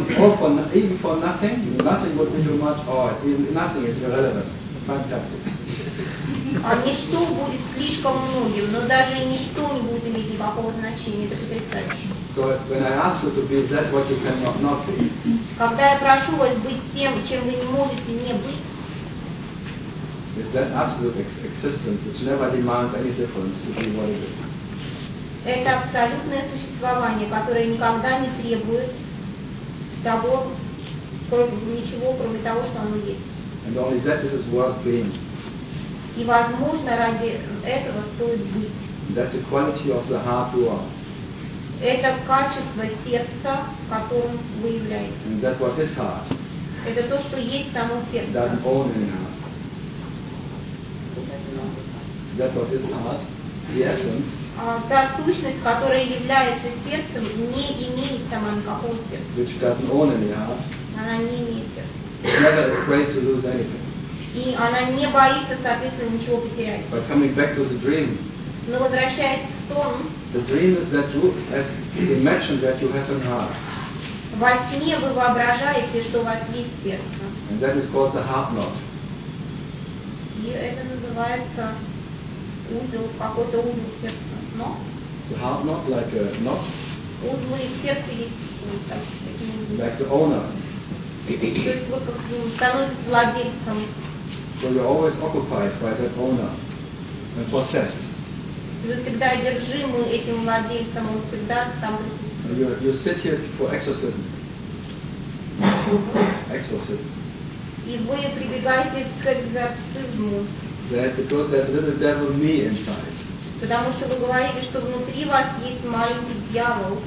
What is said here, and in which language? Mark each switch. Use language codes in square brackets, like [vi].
[en] Or for even for nothing, nothing would be too much. Or nothing is irrelevant. Fantastic. [ru] А ничто будет слишком многим, но даже ничто не будет иметь никакого значения. Это потрясающе. [en] So when I ask you to be, that's what you cannot not be. [ru] Когда я прошу вас быть тем, чем вы не можете не быть. [en] It's that absolute existence which never demands any difference to be what it is. [ru] Это абсолютное существование, которое никогда не требует того, ничего, кроме того, что оно есть. [en] And only that is worth being. [ru] И возможно, ради этого стоит быть. [en] That's the quality of the heart you are. [ru] Это качество сердца, которым вы являетесь. [en] And that's what is heart. [ru] Это то, что есть само сердце. [en] Doesn't own any heart. That what is heart, the essence, [ru] та сущность, которая является сердцем, не имеет сама никакого сердца. [en] Which doesn't own any heart. [ru] Она не имеет сердца. [en] Never afraid to lose anything. [ru] И она не боится, соответственно, ничего потерять. [en] But coming back to the dream. [ru] Но возвращаясь к сону. [en] The dream is that you, as you mentioned, that you have a heart. [ru] Во сне вы воображаете, что у вас есть сердце. [en] And that is called the heart knot. [ru] И это называется узел, какой-то узел сердца. [en] Knot. The heart knot, like a knot. [ru] Узлы в сердце есть. [en] Like the owner. [ru] То есть вы как бы становитесь владельцем. [en] So you're always occupied by that owner and possessed. [ru] Вы всегда одержимы этим владельцем, он всегда там присутствует. [en] You sit here for exorcism. Exorcism. [ru] И вы прибегаете к экзорцизму. [en] That because there's a little devil me inside. [ru] Потому что вы говорите, что внутри вас есть маленький дьявол.